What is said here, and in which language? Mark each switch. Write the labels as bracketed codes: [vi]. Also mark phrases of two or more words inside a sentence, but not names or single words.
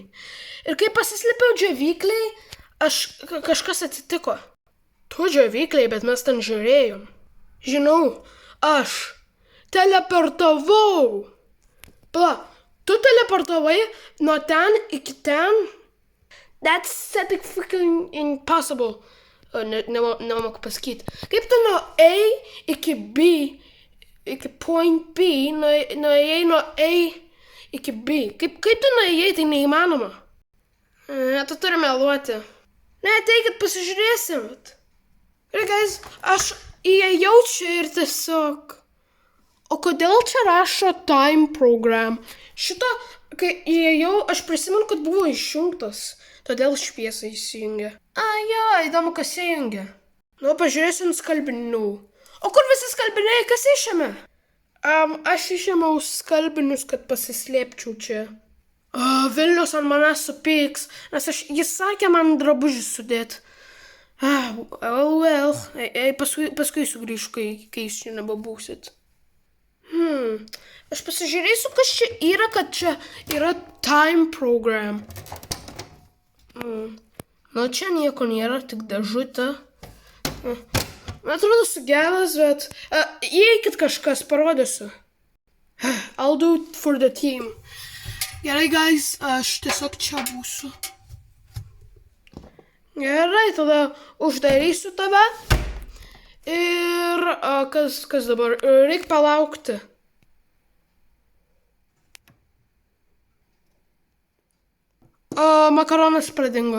[lt] Ir kai pasislėpiau džiovykliai, kažkas atsitiko. Tu džiovykliai, bet mes ten žiūrėjom. Žinau, aš teleportavau. Tu teleportavai nuo ten iki ten? [en] That's fucking impossible. [lt] Nemoku pasakyti. Kaip tu nuo A iki B, iki point B, nuėjai nuo A iki B? Kaip tu nuėjai, tai neįmanoma. Tu turi meluoti. Ne, ateikit pasižiūrėsim. Gerai, guys, aš įėjau čia ir tiesiog. O kodėl čia rašo [en] time program? [lt] Šito, kai įėjau, aš prisimenu, kad buvo išjungtas. Todėl šviesa įsijungia. Jo, įdomu, kas įjungia. Nu, pažiūrėsim skalbinių. O kur visi skalbiniai, kas išėmė? Aš išėmiau skalbinius, kad pasislėpčiau čia. Vilnius ant manęs supyks, nes jis sakė man drabužį sudėti. Paskui sugrįšiu, kai jūs čia nebebūsit. Aš pasižiūrėsiu, kas čia yra, kad čia yra [en] time program. [lt] Nu, čia nieko nėra, tik dėžutė. Man atrodo sugedas, bet... Įeikit kažkas, parodysiu. [en] I'll do it for the team. [lt] Gerai, guys, aš tiesiog čia būsiu. Gerai, tada uždarysiu tave. Ir kas dabar? Reik palaukti. Makaronas pradingo.